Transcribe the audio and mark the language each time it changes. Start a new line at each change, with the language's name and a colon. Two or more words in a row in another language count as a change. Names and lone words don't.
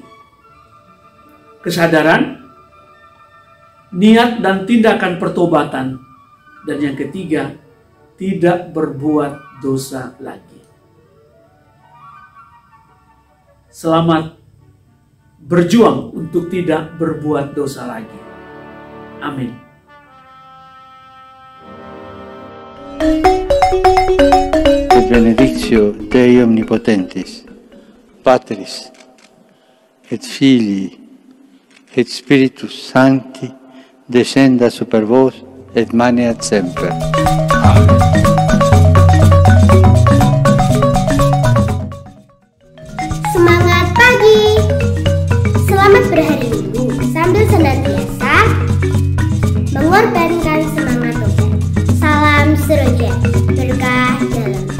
Indonesian: Kesadaran, niat dan tindakan pertobatan. Dan yang ketiga, tidak berbuat dosa lagi. Selamat berjuang untuk tidak berbuat dosa lagi. Amin.
Latin: Et benedictio Dei Omnipotentis, Patris, et Filii, et Spiritus Sancti, descenda super vos et maneat semper.
Indonesian: Amen. Semangat pagi! Selamat berhari Minggu sambil senantiasa mengorbankan semangat tobat. Salam seroja, berkah dalam.